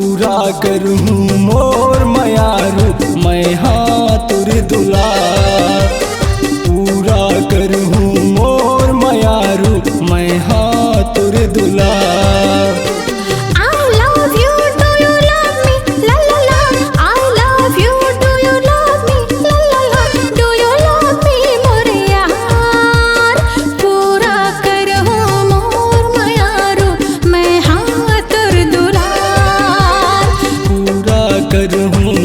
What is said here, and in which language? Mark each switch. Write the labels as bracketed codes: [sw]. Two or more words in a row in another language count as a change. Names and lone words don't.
[hne] पूरा करहूँ मोर मयारू मैं हाँ तुर दुलार, पूरा करहूँ मोर मयारू मैं हाँ तुर दुलार। [en] I love you, do you love me? La la la. I love you, do you love me? La la la. Do you love me, [hne] मोरे यार? पूरा करहूँ मोर मयारू मैं हाँ तुर दुलार, पूरा करहूँ